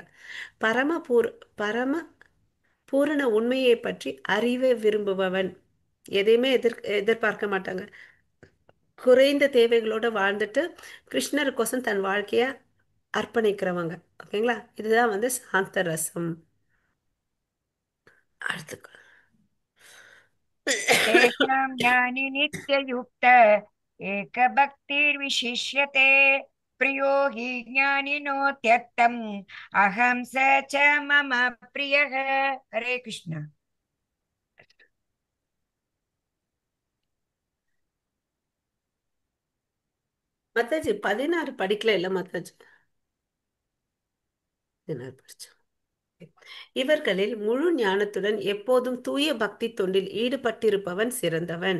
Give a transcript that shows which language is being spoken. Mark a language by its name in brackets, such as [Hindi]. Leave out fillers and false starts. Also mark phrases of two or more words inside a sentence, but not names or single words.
[Tamil] பரம பூர் பரம பூரண உண்மையை பற்றி அறிவை விரும்புபவன். எதையுமே எதிர்பார்க்க மாட்டாங்க. குறைந்த தேவைகளோட வாழ்ந்துட்டு கிருஷ்ணருக்கோசம் தன் வாழ்க்கைய அர்ப்பணிக்கிறவங்க. ஓகேங்களா? இதுதான் வந்து சாந்த ரசம். அடுத்து [Sanskrit] तेषां ज्ञानि नित्ययुक्त एकभक्तिर्विशिष्यते प्रियो हि ज्ञानिनोत्यर्थम् अहं स च मम प्रियः। हरे कृष्ण। [Tamil] மத்தாஜி 16 படிக்கல இல்ல மத்தாஜி? 16 படிச்சோம். இவர்களில் முழு ஞானத்துடன் எப்போதும் தூய பக்தி தொண்டில் ஈடுபட்டிருப்பவன் சிறந்தவன்.